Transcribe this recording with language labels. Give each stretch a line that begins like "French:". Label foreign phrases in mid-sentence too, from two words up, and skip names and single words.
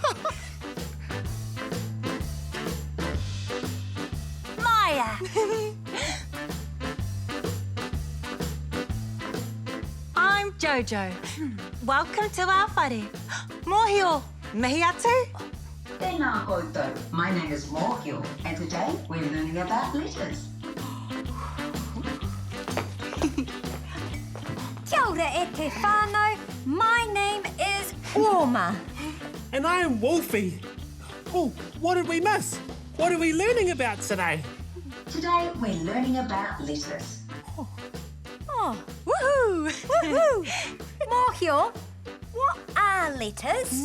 English: Maya. I'm Jojo. Welcome to our whare. Mōhio,
Māori: mihi atu? Tēnā koutou.
English: My name is Mōhio, and today we're learning about letters.
Māori: Kia ora e te whānau.
English: My name is Orma. And I'm Wolfie. Oh, what did we miss? What are we learning about today? Today we're learning about letters. Oh, woohoo! Woohoo! Mōhio, what are letters?